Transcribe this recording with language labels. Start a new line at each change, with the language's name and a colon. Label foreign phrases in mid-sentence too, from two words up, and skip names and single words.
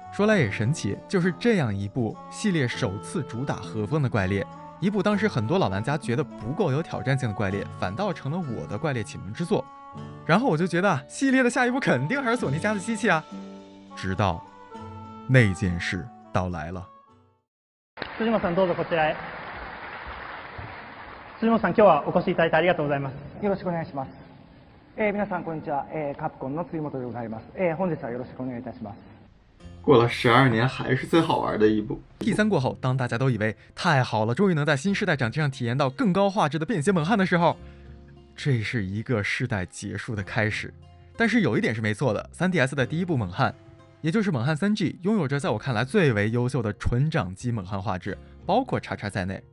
Chinese: 说来也神奇，就是这样一部系列首次主打和风的怪猎，一部当时很多老玩家觉得不够有挑战性的怪猎，反倒成了我的怪猎启蒙之作。然后我就觉得系列的下一步肯定还是索尼家的机器啊，直到那件事到来了。
Japanese: 辻本さんどうぞこちらへ。辻本さん、今日はお越しいただいてありがとうございます。よろしくお願いします。皆さんこんにちは、カプコンの辻本でございます。本日はよろしくお願いいたします。
Chinese: 过了12年还是最好玩的一部。 P3 过后，当大家都以为太好了，终于能在新世代掌机上体验到更高画质的便携猛汉的时候，这是一个世代结束的开始。但是有一点是没错的， 3DS 的第一部猛汉，也就是猛汉 3G， 拥有着在我看来最为优秀的纯掌机猛汉画质，包括XX在内。